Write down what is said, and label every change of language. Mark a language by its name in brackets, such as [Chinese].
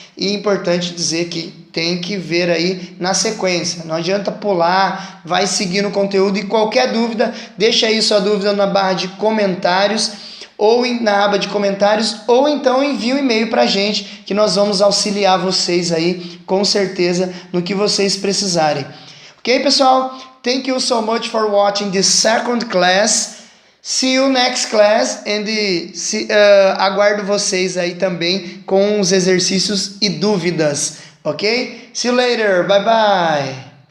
[Portuguese] E é importante dizer que tem que ver aí na sequência, não adianta pular, vai seguindo o conteúdo. E qualquer dúvida, deixa aí sua dúvida na barra de comentários ou na aba de comentários, ou então envie um e-mail para a gente que nós vamos auxiliar vocês aí com certeza no que vocês precisarem. Ok, pessoal? [English] Thank you so much for watching this second class. See you next class, and [Portuguese] aguardo vocês aí também com os exercícios e dúvidas, ok? [English] See you later, bye bye!